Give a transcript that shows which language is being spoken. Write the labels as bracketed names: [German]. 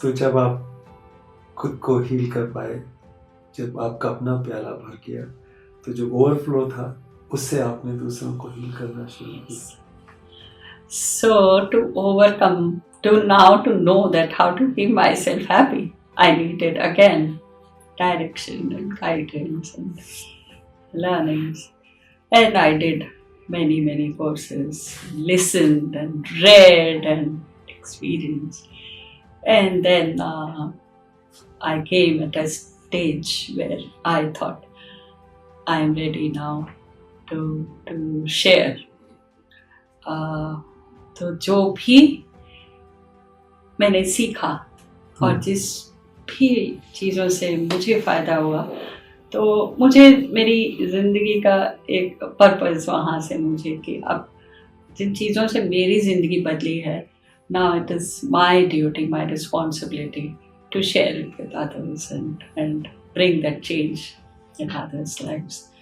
[Hindi] तो जब आप खुद को हील कर पाए, जब आपका अपना प्याला भर गया, तो जो ओवरफ्लो था उससे आपने दूसरों को हील करना शुरू किया। [English] So to overcome, to know that how to keep myself happy, I needed again direction and guidance and learnings. And I did many courses, listened and read and experienced. And then I came at a stage where I thought I am ready now to share. [Hindi] तो जो भी मैंने सीखा और जिस भी चीज़ों से मुझे फ़ायदा हुआ, तो मुझे मेरी ज़िंदगी का एक पर्पज़ वहाँ से मुझे कि अब जिन चीज़ों से मेरी ज़िंदगी बदली है, [English] now it is my duty, my responsibility to share it with others and bring that change in others' lives.